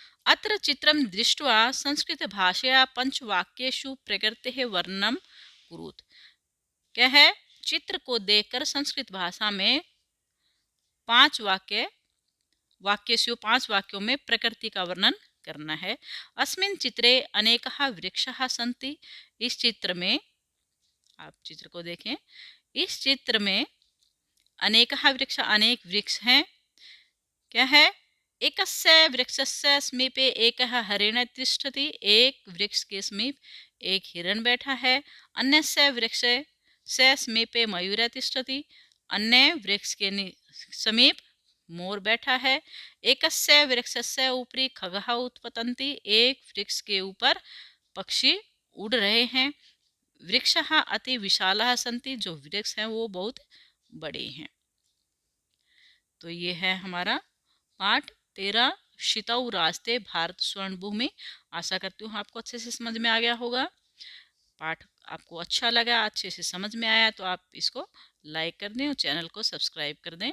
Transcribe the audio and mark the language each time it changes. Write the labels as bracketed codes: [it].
[sa] अत्र चित्रम दृष्ट्वा संस्कृत भाषया पंचवाक्येषु प्रकृतेः वर्णनं कुरुत, [hi] क्या है चित्र को देखकर संस्कृत भाषा में 5 वाक्यों में प्रकृति का वर्णन करना है। [sa] अस्मिन् चित्रे अनेकः वृक्षाः सन्ति, [hi] इस चित्र में आप चित्र को देखें, इस चित्र में अनेकः वृक्ष, अनेक वृक्ष हैं। क्या है [sa] एकस्य वृक्षस्य समीपे एकः हरिण तिष्ठति। [hi] एक वृक्ष के समीप एक हिरण बैठा है। [sa] अन्यस्य वृक्षस्य समीपे मयूरः तिष्ठति। [hi] अन्य वृक्ष के समीप मोर बैठा है। [sa] एकस्य वृक्षस्य उपरि खगः उत्पतन्ति। [hi] एक वृक्ष के ऊपर पक्षी उड़ रहे हैं। [sa] वृक्षः अति विशालः सन्ति। [hi] जो वृक्ष हैं वो बहुत बड़े हैं। तो ये है हमारा पाठ 13 शितऊ रास्ते भारत स्वर्ण भूमि। आशा करती हूँ आपको अच्छे से समझ में आ गया होगा। पाठ आपको अच्छा लगा, अच्छे से समझ में आया तो आप इसको लाइक कर दें और चैनल को सब्सक्राइब कर दें।